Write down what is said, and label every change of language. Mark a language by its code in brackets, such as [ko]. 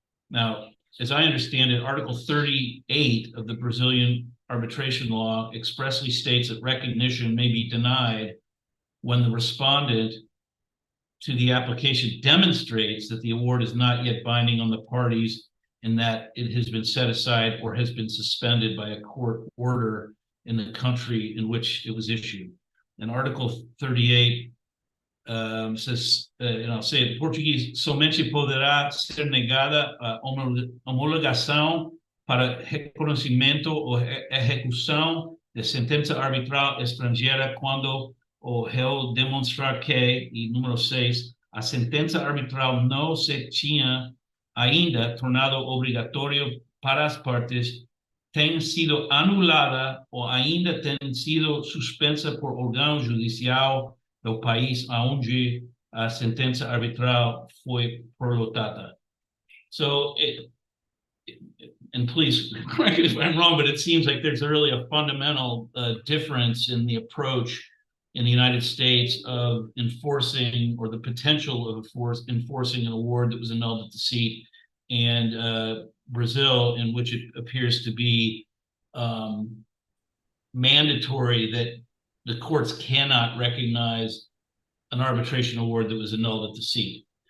[en] Now, as I understand it, Article 38 of the Brazilian arbitration law expressly states that recognition may be denied when the respondent to the application demonstrates that the award is not yet binding on the parties and that it has been set aside or has been suspended by a court order in the country in which it was issued. And Article 38 says, and I'll say it in Portuguese, [pt] somente poderá ser negada a homologação para reconhecimento ou execução de sentença arbitral estrangeira quando o réu demonstrar que, e número 6, a sentença arbitral não se tinha ainda tornado obrigatório para as partes, tem sido anulada ou ainda tem sido suspensa por órgão judicial do país onde a sentença arbitral foi prolongada. [en] So, and please correct me if I'm wrong, but it seems like there's really a fundamental difference in the approach in the United States of enforcing, or the potential of enforcing an award that was annulled at the seat, and Brazil, in which it appears to be mandatory that the courts cannot recognize an arbitration award that was annulled at the seat.